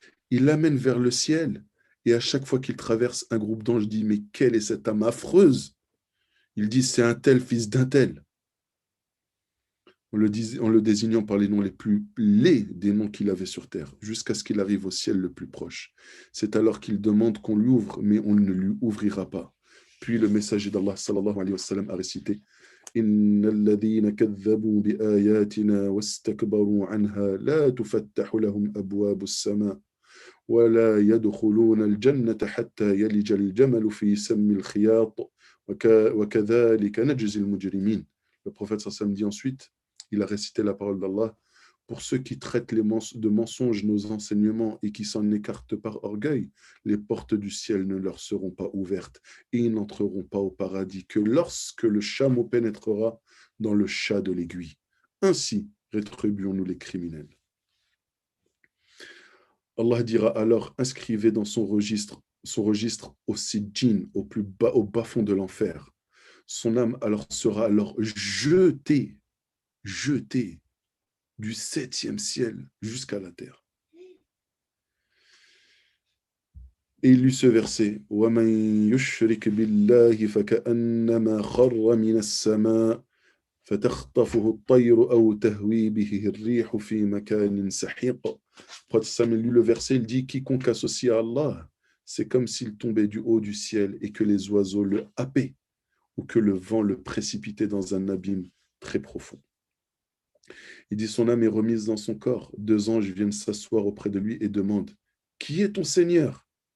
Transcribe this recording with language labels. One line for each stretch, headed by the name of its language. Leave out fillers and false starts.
French: Il l'amène vers le ciel et à chaque fois qu'il traverse, un groupe d'anges dit, mais quelle est cette âme affreuse? Il dit, c'est un tel fils d'un tel. En le désignant par les noms les plus laids des noms qu'il avait sur terre, jusqu'à ce qu'il arrive au ciel le plus proche. C'est alors qu'il demande qu'on lui ouvre, mais on ne lui ouvrira pas. Puis le messager d'Allah sallallahu alayhi wa sallam a récité
Arabic: إن الذين كذبوا بآياتنا واستكبروا عنها لا تفتح لهم أبواب السماء ولا يدخلون الجنة حتى يلج الجمل في سم الخياط وكذلك نجزي المجرمين.
French: Le prophète sallam dit ensuite, il a récité la parole d'Allah, pour ceux qui traitent de mensonges nos enseignements et qui s'en écartent par orgueil, les portes du ciel ne leur seront pas ouvertes et ils n'entreront pas au paradis que lorsque le chameau pénétrera dans le chat de l'aiguille. Ainsi rétribuons-nous les criminels. Allah dira alors, inscrivez dans son registre au Sijjin, au bas fond de l'enfer. Son âme sera alors jetée du 7e ciel jusqu'à la terre. Et il lut ce verset,
Arabic: وَمَنْ يُشْرِكْ بِاللَّهِ فَكَأَنَّمَا خَرَّ مِنَ السَّمَاءِ فَتَخْطَفُهُ الطَّيْرُ أَوْ تَهْوِي بِهِ الرِّيحُ فِي مَكَانٍ سَحِيقٍ.
French: Prophète Samuel lit le verset, il dit, quiconque associe à Allah, c'est comme s'il tombait du haut du ciel et que les oiseaux le happaient ou que le vent le précipitait dans un abîme très profond. Il dit, son âme est remise dans son corps. 2 anges viennent s'asseoir auprès de lui et demandent, qui est ton Seigneur?